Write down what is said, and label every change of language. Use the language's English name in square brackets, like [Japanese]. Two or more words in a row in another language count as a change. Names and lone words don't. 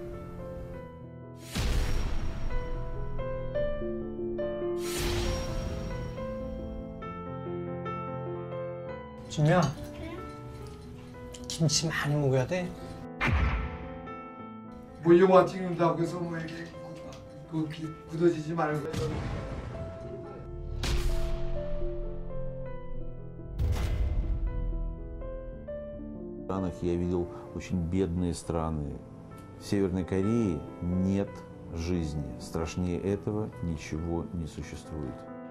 [Korean] 준야, 김치 많이 먹어야 돼. 뭐 영화 찍는다고 해서 뭐 이렇게 굳어지지 말고. [Russian] В странах я видел очень бедные страны. В Северной Корее нет жизни. Страшнее этого ничего не существует.